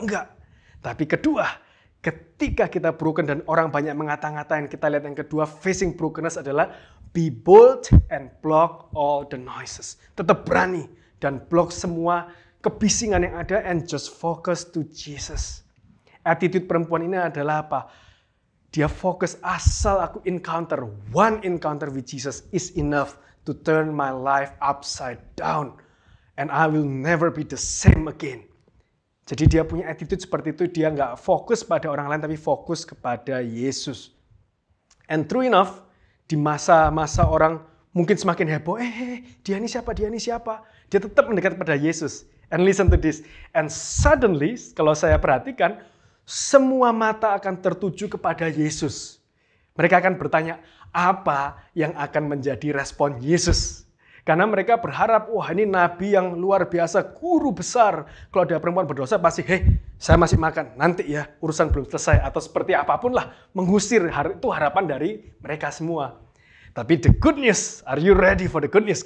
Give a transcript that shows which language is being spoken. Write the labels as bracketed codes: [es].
[id] Enggak. Tapi kedua, ketika kita broken dan orang banyak mengata-ngatain, kita lihat yang kedua, [en] facing brokenness [id] adalah [en] be bold and block all the noises. [id] Tetap berani dan block semua kebisingan yang ada [en] and just focus to Jesus. [id] Attitude perempuan ini adalah apa? Dia fokus asal aku [en] one encounter with Jesus is enough to turn my life upside down and I will never be the same again. [id] Jadi dia punya attitude seperti itu, dia nggak fokus pada orang lain, tapi fokus kepada Yesus. [en] And true enough, [id] di masa-masa orang mungkin semakin heboh, dia ini siapa? Dia tetap mendekat pada Yesus. [en] And listen to this. And suddenly, [id] kalau saya perhatikan, semua mata akan tertuju kepada Yesus. Mereka akan bertanya, apa yang akan menjadi respon Yesus? Karena mereka berharap, ini nabi yang luar biasa, guru besar. Kalau ada perempuan berdosa pasti, saya masih makan, nanti ya urusan belum selesai. Atau seperti apapun lah, mengusir, itu harapan dari mereka semua. [en] Tapi the good news, are you ready for the good news?